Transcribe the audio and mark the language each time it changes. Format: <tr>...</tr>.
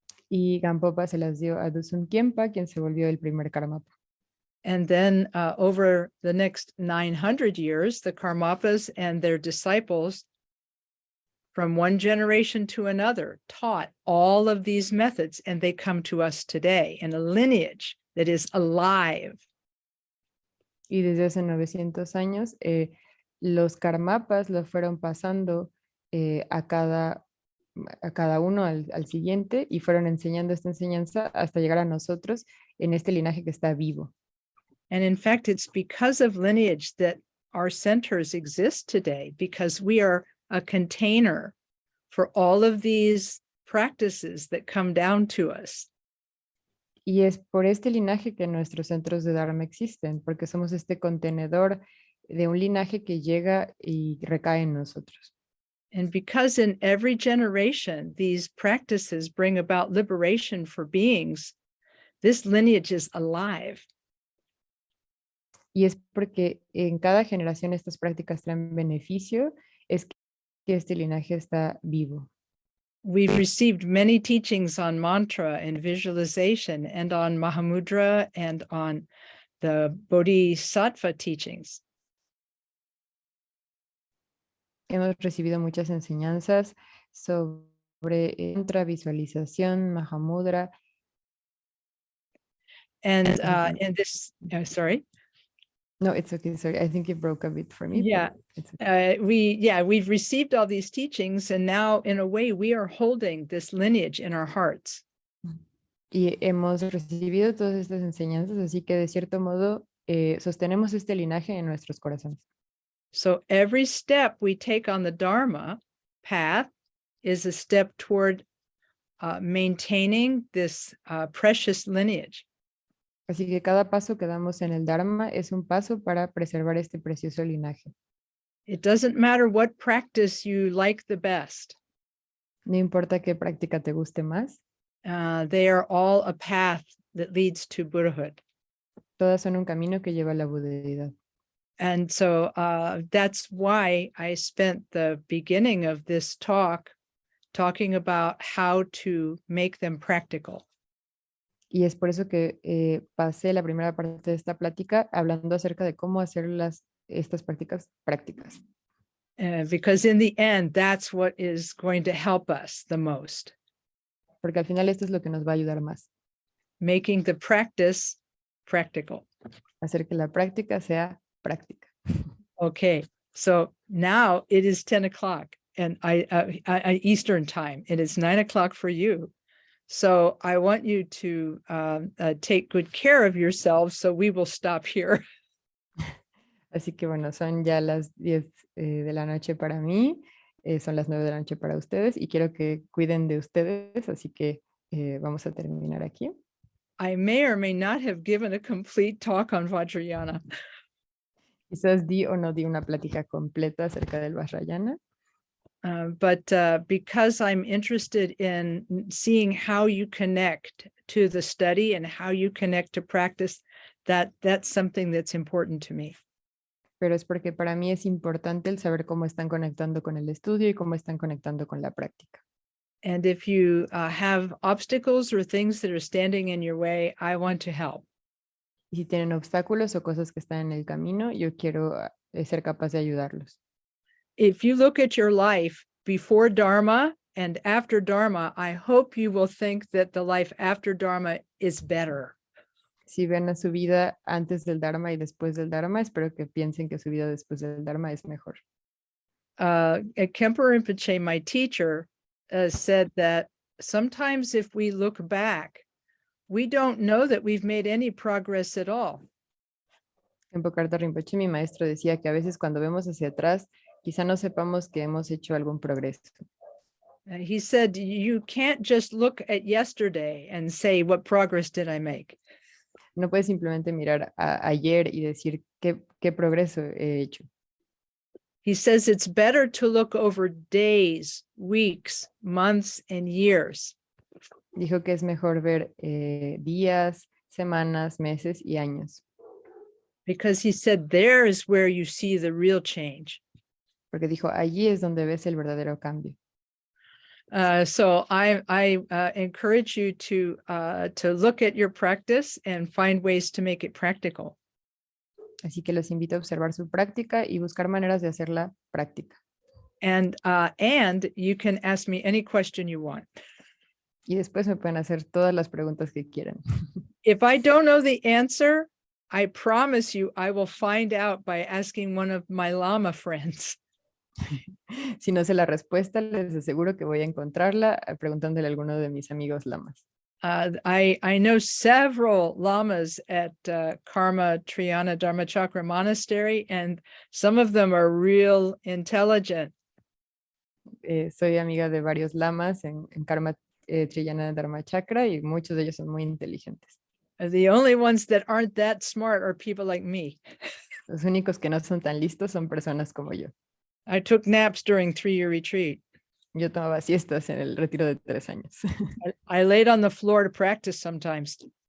<es>Y Gampopa se las dio a Dusum Kempa, quien se volvió el primer Karmapa.</es> <en>And then over the next 900 years, the Karmapas and their disciples from one generation to another taught all of these methods, and they come to us today in a lineage that is alive.</en> <es>Y desde hace 900 años, los Karmapas lo fueron pasando a cada uno al siguiente y fueron enseñando esta enseñanza hasta llegar a nosotros en este linaje que está vivo.</es> <en>And in fact, it's because of lineage that our centers exist today, because we are a container for all of these practices that come down to us.</en> <es>Y es por este linaje que nuestros centros de Dharma existen, porque somos este contenedor de un linaje que llega y recae en nosotros.</es> <en>And because in every generation, these practices bring about liberation for beings, this lineage is alive.</en> <es>Y es porque en cada generación estas prácticas traen beneficio, es que este linaje está vivo.</es> <en>We've received many teachings on mantra and visualization and on Mahamudra and on the Bodhisattva teachings.</en> <es>Hemos recibido muchas enseñanzas sobre mantra, visualización, Mahamudra.</es> <en>And this, sorry. No, it's okay. Sorry, I think it broke a bit for me. Yeah. But it's okay. We've received all these teachings, and now in a way we are holding this lineage in our hearts.</en> <es>Y hemos recibido todas estas enseñanzas, así que de cierto modo sostenemos este linaje en nuestros corazones.</es> <en>So every step we take on the Dharma path is a step toward maintaining this precious lineage.</en> <es>Así que cada paso que damos en el Dharma es un paso para preservar este precioso linaje.</es> <en>It doesn't matter what practice you like the best.</en> <es>No importa qué práctica te guste más,</es> <en>They are all a path that leads to Buddhahood.</en> <es>todas son un camino que lleva a la budeidad.</es> <en>And so that's why I spent the beginning of this talk talking about how to make them practical.</en> <es>Y es por eso que pasé la primera parte de esta plática hablando acerca de cómo hacer estas prácticas prácticas.</es> <en>Because in the end, that's what is going to help us the most.</en> <es>Porque al final esto es lo que nos va a ayudar más.</es> <en>Making the practice practical.</en> <es>Hacer que la práctica sea práctica.</es> <en>Okay, so now it is 10 o'clock and I Eastern time, and it's 9 o'clock for you. So I want you to take good care of yourselves, so we will stop here.</en> <es>Así que bueno, son ya las 10 de la noche para mí, son las 9 de la noche para ustedes y quiero que cuiden de ustedes, así que vamos a terminar aquí.</es> <en>I may or may not have given a complete talk on Vajrayana.</en> <es>Quizás di o no di una plática completa acerca del Vajrayana,</es> <en>But because I'm interested in seeing how you connect to the study and how you connect to practice, that's something that's important to me.</en> <es>pero es porque para mí es importante el saber cómo están conectando con el estudio y cómo están conectando con la práctica.</es> <en>And if you have obstacles or things that are standing in your way, I want to help.</en> <es>Y si tienen obstáculos o cosas que están en el camino, yo quiero ser capaz de ayudarlos.</es> <en>If you look at your life before Dharma and after Dharma, I hope you will think that the life after Dharma is better.</en> <es>Si ven a su vida antes del Dharma y después del Dharma, espero que piensen que su vida después del Dharma es mejor.</es> <en>Khenpo Rinpoche, my teacher, said that sometimes if we look back, we don't know that we've made any progress at all.</en> <es>Khenpo Karthar Rinpoche, mi maestro, decía que a veces cuando vemos hacia atrás, quizá no sepamos que hemos hecho algún progreso.</es> <en>He said, you can't just look at yesterday and say, what progress did I make?</en> <es>No puedes simplemente mirar a ayer y decir qué progreso he hecho.</es> <en>He says it's better to look over days, weeks, months, and years.</en> <es>Dijo que es mejor ver días, semanas, meses y años.</es> <en>Because he said there is where you see the real change.</en> <es>Porque dijo, allí es donde ves el verdadero cambio.</es> <en>So I encourage you to look at your practice and find ways to make it practical.</en> <es>Así que los invito a observar su práctica y buscar maneras de hacerla práctica.</es> <en>And you can ask me any question you want.</en> <es>Y después me pueden hacer todas las preguntas que quieran.</es> <en>If I don't know the answer, I promise you I will find out by asking one of my Lama friends.</en> <es>Si no sé la respuesta, les aseguro que voy a encontrarla preguntándole a alguno de mis amigos lamas.</es> <en>I know several lamas at Karma Triyana Dharmachakra Monastery, and some of them are real intelligent.</en> <es>Soy amiga de varios lamas en Karma Triyana Dharmachakra y muchos de ellos son muy inteligentes.</es> <en>The only ones that aren't that smart are people like me.</en> <es>Los únicos que no son tan listos son personas como yo.</es> <en>I took naps during 3-year retreat.</en> <es>Yo tomaba siestas en el retiro de 3 años.</es> <en>I laid on the floor to practice sometimes.</en>